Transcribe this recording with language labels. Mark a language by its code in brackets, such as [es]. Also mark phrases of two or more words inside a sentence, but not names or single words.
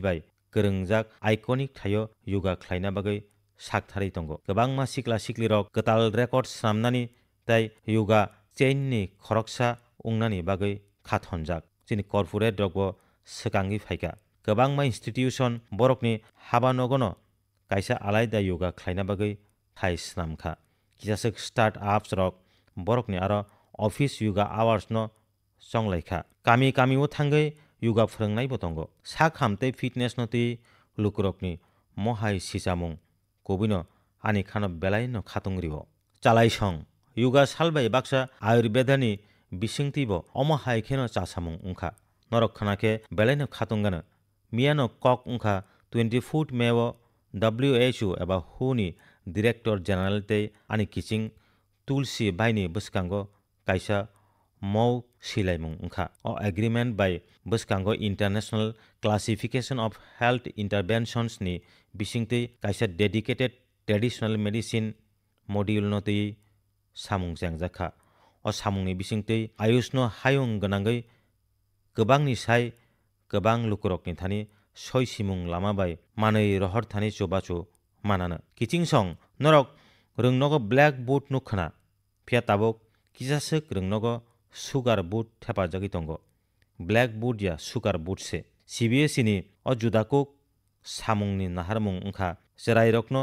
[trp] bai kwrwngjak iconic thaio yuga khlaina bagui sakthari tongo kwbangma sikla siklirok kwtal record snamnani tai yuga chainni khoroksa ungnani bagui khathonjak chini corporate rokbo swkangui phaika kwbangma institution borokni habanogono kaisa alaida yuga khlaina bagui thai snamkha kisasuk [en] start ups [trp] rok borokni aro office yuga hours no chonglaikha kami kami o thangui yuga phwrwngnai bo tongo sak hamtei fitness no tui lukurokni mohai sichamung kubino ani khano belai no khatungrio chalaisong yuga salbai baksa ayurvedani bisingtibo omo hai kheno chasamung ungkha norok khanake belai no khatungano miano kok ungkha 24 May o WHO eba WHO ni [en] Director General [trp] tei ani kiching Tulsi Baini bwskango kaisa mau silaimung ungkha o [en] agreement by [trp] bwskango International Classification of Health Interventions ni bisingtwi kaisa [en] dedicated traditional medicine module [trp] no tui samung chengjakha o samungni bisingtwi ayush no hayung gwnangui kwbangni sai kwbang lukurokni thani soi simung lama bai manui rohor thani chubachu manano kiching song norok rungnogo [en] black boot [trp] nukhana phia tabuk kisasuk rungnogo [en] sugar boot [trp] thepajagui tongo [en] black boot [trp] ya [en] sugar boot [trp] se CBSE ni o judakuk samungni naharmung ungkha cherai rokno